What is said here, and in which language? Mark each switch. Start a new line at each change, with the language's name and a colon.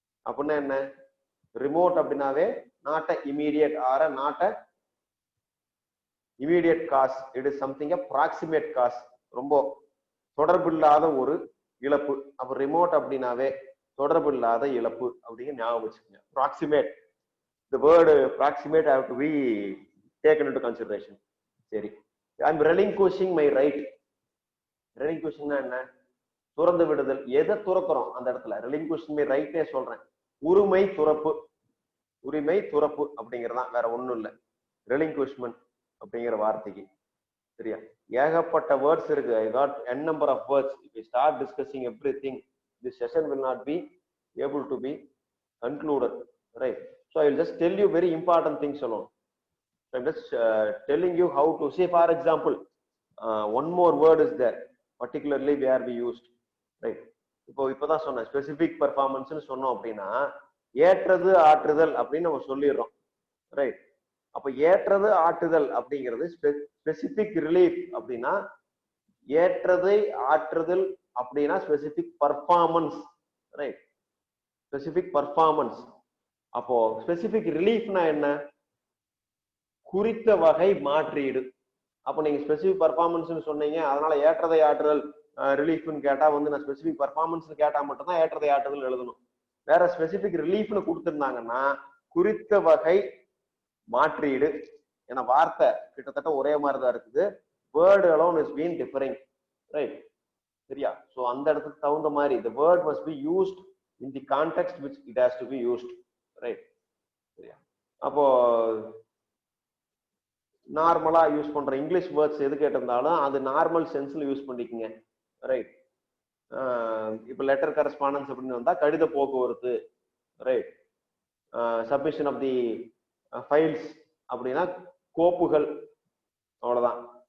Tamil: அப்படின்னா என்ன,
English: remote அப்படின்னாவே not a immediate or not a immediate cause, it is something a proximate cause,
Tamil: ரொம்ப தொடர்பில்லாத ஒரு இழப்பு. அப்ப ரிமோட் அப்படின்னாவே தொடர்பில்லாத இழப்பு அப்படிங்கிற ஞாபகம் வச்சுக்கோங்க.
English: Proximate, the word proximate have to be taken into consideration. சரி, I'm relinquishing my right.
Tamil: relinquishing என்ன, துறந்து விடுதல். எதை துறக்கிறோம் அந்த இடத்துல,
English: relinquishing my right
Tamil: சொல்றேன். உரிமை துறப்பு, உரிமை துறப்பு அப்படிங்கறதான், வேற ஒண்ணும் இல்ல relinquishment அப்படிங்கிற வார்த்தைக்கு. சரியா? ஏகப்பட்ட வேர்ட்ஸ் இருக்கு.
English: I got n number of words. If we start discussing everything, this session will not be able to be concluded, right? So I will just tell you very important things alone. So I'm just telling you how to see. For example, one more word is there, particularly where we used, right?
Tamil: இப்போதான் சொன்ன specific பெர்ஃபார்மன்ஸ்னு சொன்னோம் அப்படின்னா, ஏற்றது ஆற்றுதல் அப்படின்னு நம்ம சொல்லிடுறோம், right? அப்ப ஏற்றது ஆற்றுதல் அப்படிங்கிறது ஸ்பெசிபிக் ரிலீஃப் அப்படின்னா, ஏற்றதை ஆற்றுதல் அப்படின்னா specific performance, right? Specific performance. அப்போ ஸ்பெசிபிக் ரிலீஃப்னா என்ன, குறித்த வகை மாற்றீடு. அப்போ நீங்க ஸ்பெசிபிக் பர்ஃபார்மன்ஸ்னு சொன்னீங்க, அதனால ஏற்றதை ஆற்றுதல் ரிலீஃப்னு கேட்டா வந்து நான் ஸ்பெசிபிக் பர்ஃபார்மன்ஸ் கேட்டா மட்டும் தான் ஏற்றதை ஆற்றுதல் எழுதணும். வேற ஸ்பெசிபிக் ரிலீஃப்னு கொடுத்திருந்தாங்கன்னா குறித்த வகை மாற்றீடு. ஏன்னா வார்த்தை கிட்டத்தட்ட ஒரே மாதிரி தான் இருக்குது, word
English: alone is been differing, right?
Tamil: சரியா? சோ அந்த இடத்துக்கு தகுந்த மாதிரி
English: the word must be used in the context which it has to be used, right?
Tamil: சரியா? அப்போ நார்மலா யூஸ் பண்ற இங்கிலீஷ் வேர்ட்ஸ் எது கேட்டிருந்தாலும் அது நார்மல் சென்ஸ்ல யூஸ் பண்ணிக்கங்க, ரைட்? இப்போ லெட்டர் கரஸ்பாண்டன்ஸ் அப்படின்னு வந்தா கடித போக்குவரத்து, right? Submission of the files அப்படின்னா கோப்புகள், அவ்வளவுதான்.